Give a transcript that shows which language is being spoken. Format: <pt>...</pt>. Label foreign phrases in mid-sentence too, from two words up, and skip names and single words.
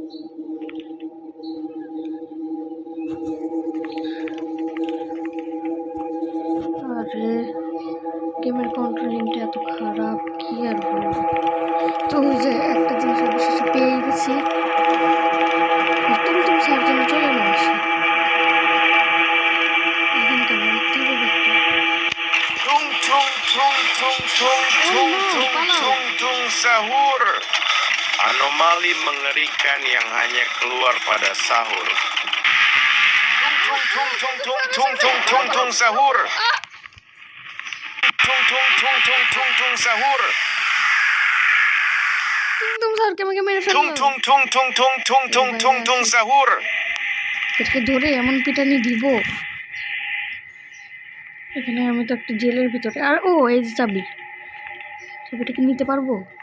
<bn>আরে গেমের কন্ট্রোলিংটা এত খারাপ, কি আর বলবো। তো ওই যে একটা জিনিস অবশেষে পেয়ে গেছি। টুমটুম সাউর জন্য চলে না আসে। এখন কেন</bn> <id>Sahur. Anomali mengerikan yang hanya keluar pada sahur. Sahur. Sahur.</id> <bn>টুমটুম সাউরকে আমাকে মেরে ফেললো। Sahur. এটাকে ধরে এমন পিটানি দিব। এখানে আমি তো একটা জেলের ভিতরে। আর ও, এই যে চাবিটাকে নিতে পারবো?</bn>